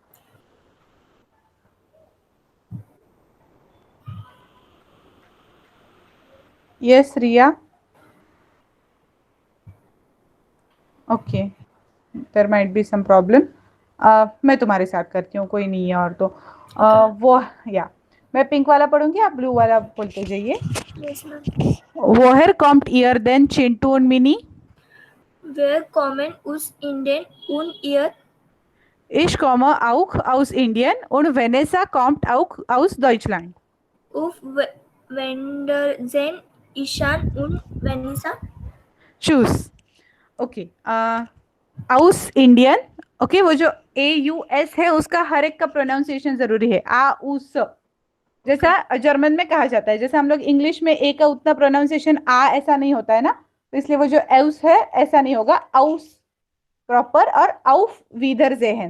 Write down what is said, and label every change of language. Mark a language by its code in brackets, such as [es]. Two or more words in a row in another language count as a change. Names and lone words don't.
[en] Yes Ria, okay, there might be some problem. [hi] मैं तुम्हारे साथ करती हूँ, कोई नहीं है और तो वो, या मैं पिंक वाला पढ़ूंगी, आप ब्लू वाला बोलते जाइए। [en] Yes, ma'am. [de] Woher kommt ihr denn चिंटू और मिनी? Wir kommen aus Indien und ihr Ich komme auch aus Indien und Vanessa kommt auch aus Deutschland. auf Wiedersehen, Ishan und Vanessa. [en] Choose. Okay. [de] aus Indian. [hi] Okay, वो जो AUS है उसका हर एक का प्रोनाउंसिएशन जरूरी है। उस जैसा जर्मन में कहा जाता है, जैसे हम लोग इंग्लिश में ए का उतना प्रोनाउंसिएशन ऐसा नहीं होता है ना, तो इसलिए वो जो एउस है ऐसा नहीं होगा, आउस प्रॉपर, और [de] auf Wiedersehen।